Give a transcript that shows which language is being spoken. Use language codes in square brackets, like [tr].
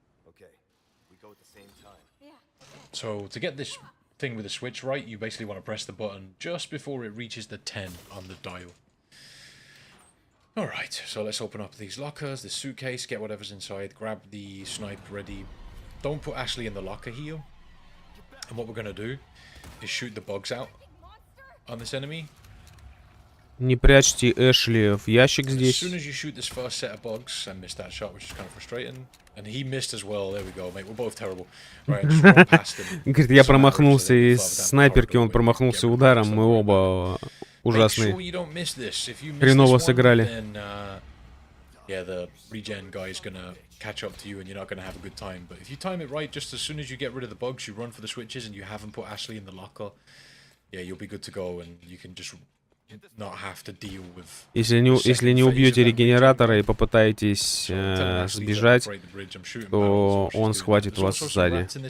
[en] Okay, we go at the same time. Yeah. So to get this thing with the switch right, you basically want to press the button just before it reaches the 10 on the dial. Alright, so let's open up these lockers, this suitcase, get whatever's inside, grab the snipe ready. Don't put Ashley in the locker here. And what we're going to do is shoot the bugs out on this enemy. [ru] Не прячьте Эшли в ящик здесь. [en] As soon as you shoot this first set of bugs, I missed that shot, which is kind of frustrating. And he missed as well. There we go, mate. We're both terrible. Right, just run past him. [ru] Говорит, я промахнулся из снайперки, он промахнулся ударом, мы оба ужасные. Хреново сыграли. [en] Yeah, the regen guy is gonna catch up to you, and you're not gonna have a good time. But if you time it right, just as soon as you get rid of the bugs, you run for the switches, and you haven't put Ashley in the locker. Yeah, you'll be good to go, and you can just not have to deal with. [ru] Если не убьете регенератора и попытаетесь сбежать, то он схватит вас сзади.